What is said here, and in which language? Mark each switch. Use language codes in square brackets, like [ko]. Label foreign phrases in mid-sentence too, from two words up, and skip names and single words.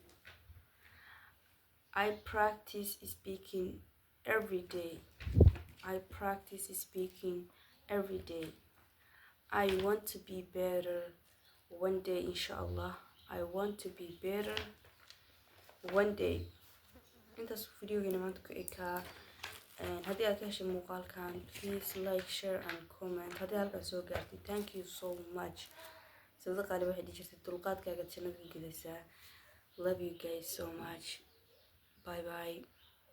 [en] I practice speaking every day. I practice speaking every day. I want to be better one day, inshallah. I want to be better one day. [so] intaas videogeena maanta ku ekaa. haddii aad ka heshay muuqaalkan, [en] please like, share and comment. [so] haddii halkaas soo gaartay, [en] thank you so much. [so] Sida qaali waxay dhihi jirtay dulqaadkaaga jannada gelaysaa. [en] Love you guys so much. Bye bye.